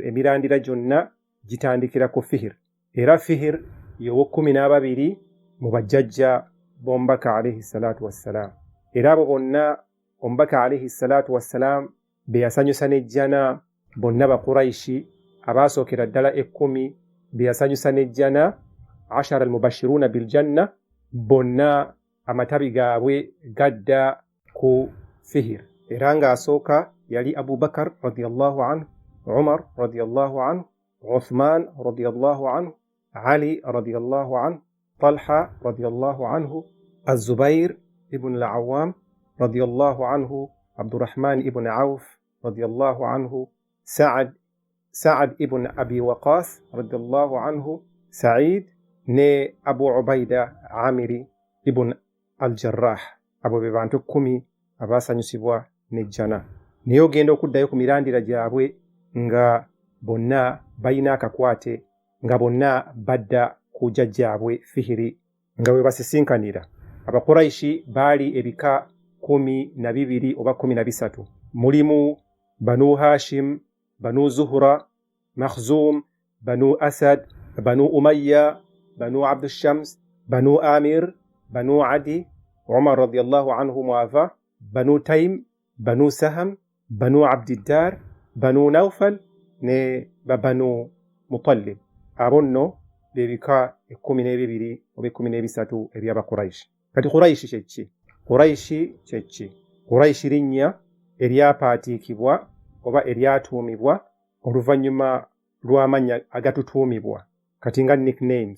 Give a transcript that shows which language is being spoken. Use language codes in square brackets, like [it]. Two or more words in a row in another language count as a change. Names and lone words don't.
[lg] Emirandira gyonna gitandikira ku Fihir. Era Fihir y'ow'12 mu bajjajja b'omubaka [ar] عليه الصلاة والسلام. [lg] Era abo bonna omubaka [ar] عليه الصلاة والسلام [lg] be yasanyusa n'ejjana bonna Bakuraishi abaasookera ddala 10 be yasanyusa n'ejjana 10 [ar] المبشرون بالجنة [lg] bonna amatabi gaabwe gadda ku Fihir. Era ng'asooka yali Abu Bakar [ar] رضي الله عنه, [lg] Umar [ar] رضي الله عنه, [lg] Uthman [ar] رضي الله عنه, [lg] Ali [ar] رضي الله عنه, [lg] Talha [ar] رضي الله عنه, [lg] Az-Zubair ibn al-Awwam [ar] رضي الله عنه, [lg] Abdurrahman ibn Auf [ar] رضي الله عنه, [lg] Sa'ad ibn Abi Waqas [ar] رضي الله عنه, [lg] Sa'id ne Abu Ubaida Amiri ibn al-Jarrah. Abo be bantu 10 abaasanyusibwa n'ejjana. Naye ogenda okuddayo ku mirandira gyabwe nga bonna balina akakwate nga bonna badda ku jjajjaabwe Fihiri nga bwe basisinkanira. Abakuraishi baali ebika 12 oba 13. Mulimu Banu Hashim, Banu Zuhra, Makhzum, Banu Asad, Banu Umayya, Banu Abd Shams, Banu Amir, Banu Adi, Umar [ar] رضي الله عنه [lg] muava, Banu Taym, Banu Saham, Banu Abdiddar, Banu Nawfal ne Banu Mutallib. Abo nno bebika 12 oba 13 eby'Abakuraishi. Kati Quraishi kye ki? Quraishi kye ki? Quraishi linnya eryapaatiikibwa oba eryatuumibwa oluvannyuma lw'amannya agatutuumibwa kati nga nicknames.